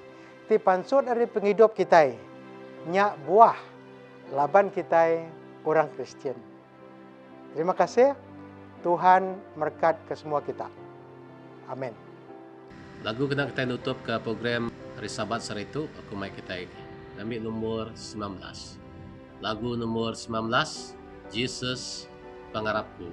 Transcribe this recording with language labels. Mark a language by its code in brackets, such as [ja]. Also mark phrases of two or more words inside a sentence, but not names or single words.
[iba] Ti pansut dari penghidup kita. Nyak buah laban kita orang Kristen. Terima kasih. Tuhan berkat ke semua kita. Amin. Lagu kena kita nutup ke program hari Sabat sore itu, aku mai kita ambil nomor 19. Lagu nomor 19, Jesus Pengarapku.